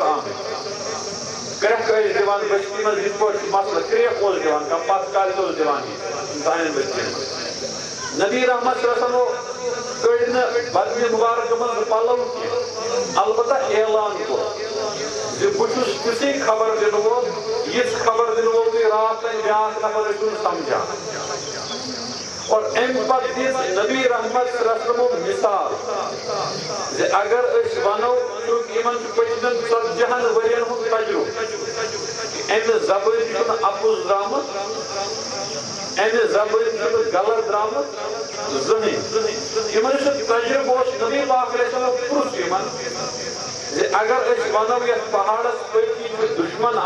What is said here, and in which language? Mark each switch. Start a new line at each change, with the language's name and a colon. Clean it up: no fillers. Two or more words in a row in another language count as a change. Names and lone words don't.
Kashmiri: آمٕتۍ کرٛٮ۪کھ ٲسۍ دِوان بستی منٛز یِتھ پٲٹھۍ چھُ مسلہٕ کرٛیکھ اوس دِوان کانٛہہ پتہٕ کالہِ اوس دِوان یہِ سانٮ۪ن بستین منٛز نبی رحمت
Arabic: صلی اللہ علیہ وسلم
Kashmiri: کٔڑۍ نہٕ بدنہِ مُبارکہٕ منٛز پلو کینٛہہ البتہ اعلان کوٚر زِ بہٕ چھُس تِژھٕے خبر دِنہٕ وول یِژھ خبر دِنہٕ وول تُہۍ راتھ تانۍ بیٛاکھ نفر ٲسِو نہٕ سمجھان اور امپت دیز نبی رحمت
Arabic: صلی اللہ علیہ وسلم
Kashmiri: مثال زِ اگر اس ونو چونکہ یمن پچھلن 40 ورین ہُنٛد تجربہ امہِ زبٲنۍ چھُنہٕ اپُز درٛامُت امہِ زبٲنۍ چھُنہٕ غلط درٛامُت زٕہٕنۍ یمن سُہ تجربہ اوس نبی پاک
Arabic: علیہ السلام
Kashmiri: پرُژھ یمن زِ اگر أسۍ ونو یتھ پہاڑس پٔتۍ چھُ دُشمن